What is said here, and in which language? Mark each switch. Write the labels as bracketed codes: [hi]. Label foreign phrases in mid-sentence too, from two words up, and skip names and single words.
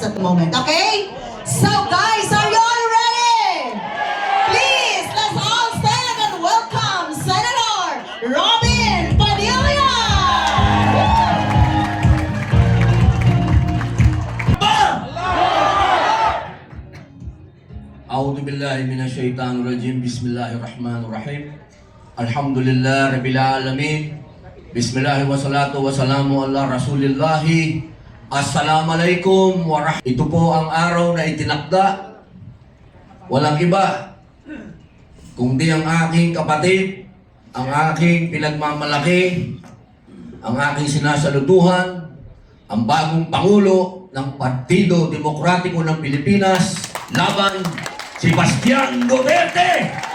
[en] moment. Okay? So guys, are you all ready? Please, let's all stand and welcome Senator Robin Padilla! [ar] أعوذ بالله من الشيطان الرجيم. بسم الله الرحمن الرحيم. الحمد لله رب العالمين. بسم الله والصلاة والسلام على رسول الله. السلام عليكم ورحمة الله. [tl] Ito po ang araw na itinakda. Walang iba kundi ang aking kapatid, ang aking pinagmamalaki, ang aking sinasaluduhan, ang bagong Pangulo ng Partido Demokratiko ng Pilipinas, laban si Bastian Duterte!